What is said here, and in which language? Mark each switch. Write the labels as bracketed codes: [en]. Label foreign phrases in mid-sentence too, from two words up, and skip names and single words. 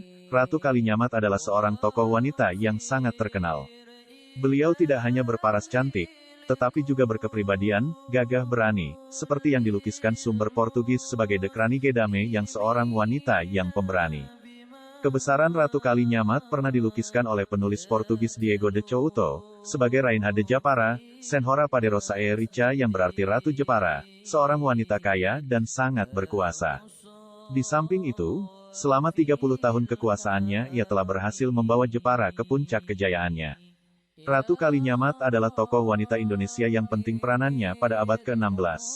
[id] Ratu Kalinyamat adalah seorang tokoh wanita yang sangat terkenal. Beliau tidak hanya berparas cantik, tetapi juga berkepribadian, gagah berani, seperti yang dilukiskan sumber Portugis sebagai [nl] De Kranige Dame [id] yang seorang wanita yang pemberani. Kebesaran Ratu Kalinyamat pernah dilukiskan oleh penulis Portugis Diego de Couto, sebagai [pt] Rainha de Japara, Senhora Poderosa e Rica [id] yang berarti Ratu Jepara, seorang wanita kaya dan sangat berkuasa. Di samping itu, selama 30 tahun kekuasaannya ia telah berhasil membawa Jepara ke puncak kejayaannya. Ratu Kalinyamat adalah tokoh wanita Indonesia yang penting peranannya pada abad ke-16.